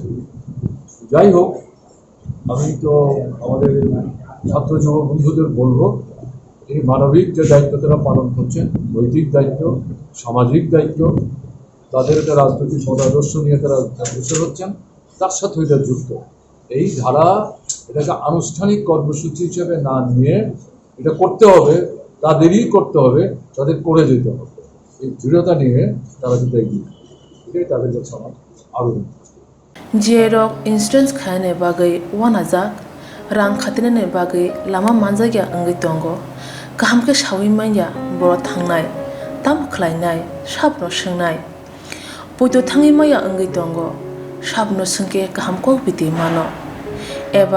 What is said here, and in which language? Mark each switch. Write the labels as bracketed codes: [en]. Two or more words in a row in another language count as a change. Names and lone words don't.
[bn] যাই হোক, আমি তো আমাদের ছাত্র যুব বন্ধুদের বলবো, এই মানবিক যে দায়িত্ব তারা পালন করছেন, নৈতিক দায়িত্ব, সামাজিক দায়িত্ব, তাদের একটা রাজনৈতিক মতাদর্শ নিয়ে তারা অগ্রসর হচ্ছেন, তার সাথে এটা যুক্ত। এই ধারা এটাকে আনুষ্ঠানিক কর্মসূচি হিসেবে না নিয়ে এটা করতে হবে, তাদেরই করতে হবে, তাদের করে যেতে হবে। এই দৃঢ়তা নিয়ে তারা যদি এগিয়ে, এটাই তাদের কাছে আমার আবেদন। [trp] जियरक इन्सुरेन्स खाने बागै वानाजाक रां खातिने बागै लामा मानजागिया अंगै दंगो गाहामके सावै माइया बर थांनाय ताम खलायनाय साबनो सोंनाय बयदो थाङै माइया अंगै दंगो साबनो सोंके गाहामको बिदि मानो एबा